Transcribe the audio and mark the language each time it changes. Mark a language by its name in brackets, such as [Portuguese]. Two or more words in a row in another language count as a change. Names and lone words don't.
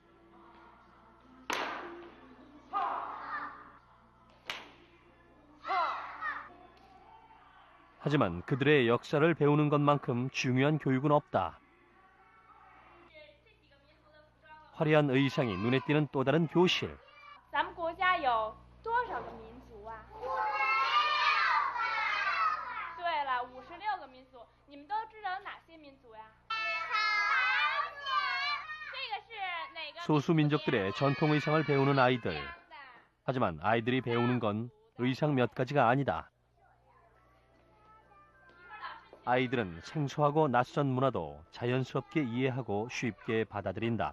[Korean] 하지만 그들의 역사를 배우는 것만큼 중요한 교육은 없다. 화려한 의상이 눈에 띄는 또 다른 교실. [Chinese] 咱们国家有多少个民族啊？对了，56个民族。你们都知道有哪些民族呀？ [Korean] 소수 민족들의 전통 의상을 배우는 아이들. 하지만 아이들이 배우는 건 의상 몇 가지가 아니다. 아이들은 생소하고 낯선 문화도 자연스럽게 이해하고 쉽게 받아들인다.